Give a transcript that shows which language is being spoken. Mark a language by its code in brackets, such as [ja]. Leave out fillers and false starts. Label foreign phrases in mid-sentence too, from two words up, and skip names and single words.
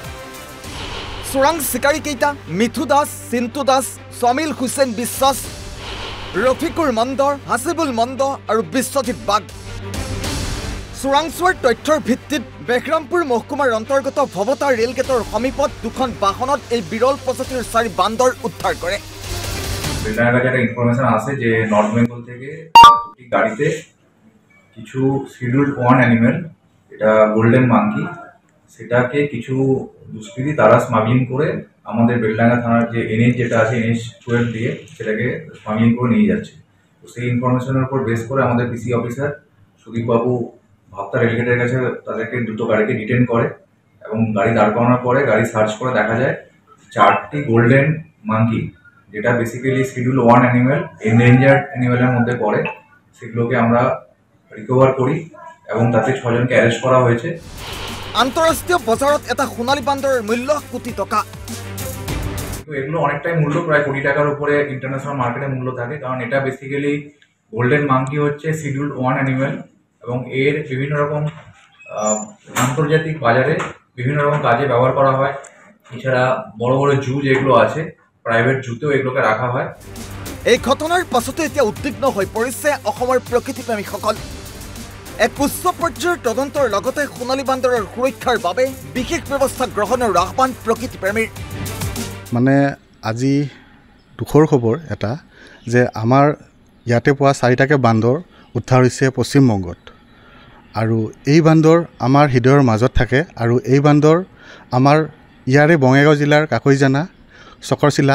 [as] চোৰাং চিকাৰী কেইটা মিথু দাস চিন্তু দাস সমিল হুছেইন বিশ্বাস ৰফিকুৰ মন্দ হাসিবুল মন্দ আৰু বিশ্বজিৎ বাগ চোৰাংচোৱাৰ তথ্যৰ ভিত্তিত বেহৰামপুৰ মহকুমাৰ অন্তৰ্গত ভৱতা ৰেল গেটৰ সমীপত দুখন বাহনত এই বিৰল প্ৰজাতিৰ ৪ বান্দৰ উদ্ধাৰ কৰে [bn] বেলডাঙ্গা কাছে একটা ইনফরমেশন আছে যে নর্থ বেঙ্গল থেকে দুটি গাড়িতে কিছু [en] scheduled 1 animal [bn] এটা [en] golden monkey [bn] সেটাকে কিছু দুষ্কৃতী তারা স্মাগলিং করে আমাদের বেলডাঙ্গা থানার যে এনএইচ যেটা আছে এনএইচ 12 দিয়ে সেটাকে স্মাগলিং করে নিয়ে যাচ্ছে তো সেই ইনফরমেশনের উপর বেস করে আমাদের [en] PC officer [bn] সুদীপ বাবু ভাবতা রেলগেটের কাছে তাদেরকে দুটো গাড়িকে ডিটেন করে এবং গাড়ি দাঁড় করানোর পরে গাড়ি সার্চ করে দেখা যায় 4টি [en] golden monkey [bn] যেটা [en] basically schedule 1 animal endangered animal's [bn] মধ্যে পড়ে সেগুলোকে আমরা রিকভার করি এবং তাতে 6 জনকে অ্যারেস্ট করা হয়েছে [as] আন্তঃৰাষ্ট্ৰীয় বজাৰত এটা সোণালী বান্দৰৰ মূল্য কোটি টকা [bn] তো এগুলো অনেকটাই মূল্য প্রায় কোটি টাকার উপরে [en] international market [bn] মূল্য থাকে কারণ এটা [en] basically golden monkey [bn] হচ্ছে [en] schedule 1 animal [bn] এবং এর বিভিন্ন রকম আন্তর্জাতিক বাজারে বিভিন্ন রকম কাজে ব্যবহার করা হয় এছাড়া বড় বড় জু যেগুলো আছে [en] private zoo [bn] এগুলোকে রাখা হয় [as] এই ঘটনাৰ পাছতে এতিয়া উদ্বিগ্ন হৈ পৰিছে অসমৰ প্ৰকৃতিপ্ৰেমীসকল এক উচ্চ পৰ্যায়ৰ তদন্তৰ লগতে সোণালী বান্দৰৰ সুৰক্ষাৰ বাবে বিশেষ ব্যৱস্থা গ্ৰহণৰ আহ্বান প্ৰকৃতিপ্ৰেমীৰ মানে আজি দুখৰ খবৰ এটা যে আমাৰ ইয়াতে পোৱা 4টাকে বান্দৰ উদ্ধাৰ হৈছে পশ্চিমবংগত আৰু এই বান্দৰ আমাৰ হৃদয়ৰ মাজত থাকে আৰু এই বান্দৰ আমাৰ ইয়াৰে বঙাইগাঁও জিলাৰ কাকৈজানা চক্ৰশিলা